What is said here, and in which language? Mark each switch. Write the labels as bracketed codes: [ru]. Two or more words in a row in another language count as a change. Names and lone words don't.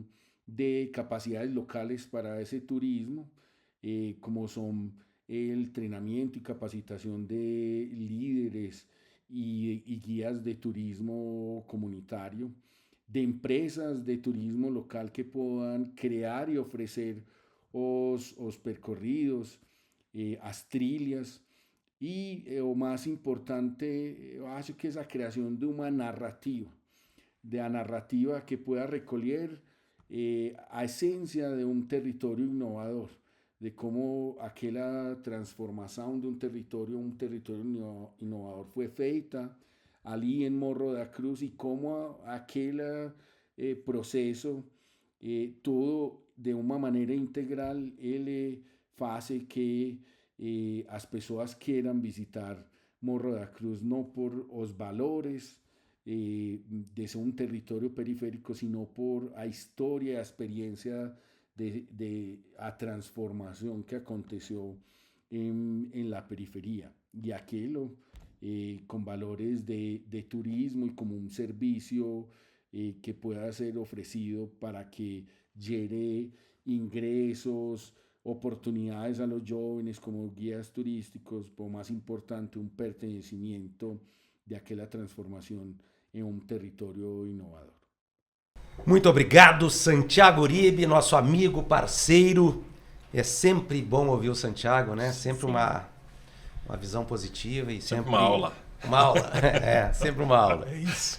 [es] de capacidades locales para ese turismo, como son el entrenamiento y capacitación de líderes y guías de turismo comunitario, de empresas de turismo local que puedan crear y ofrecer [pt] os percorridos, as trilhas, [es] y o más importante, yo acho que es la creación de una narrativa, que pueda recoger a esencia de un territorio innovador, de cómo aquella transformación de un territorio innovador fue [pt] feita ali [es] en Morro da Cruz y cómo aquel proceso, todo de una manera integral, ele hace que [pt] as pessoas [es] quieran visitar Morro da Cruz no por os valores de ser un territorio periférico, sino por la historia y la experiencia de la transformación que aconteció en la periferia. Y aquello con valores de turismo y como un servicio que pueda ser ofrecido para que genere ingresos, oportunidades a los jóvenes como guías turísticos, pero más importante, un pertenecimiento de aquella transformación [pt] em um território inovador. Muito obrigado, Santiago Uribe, nosso amigo, parceiro. É sempre bom ouvir o Santiago, né? Sempre uma visão positiva e sempre uma aula. Uma aula, sempre uma aula. É isso.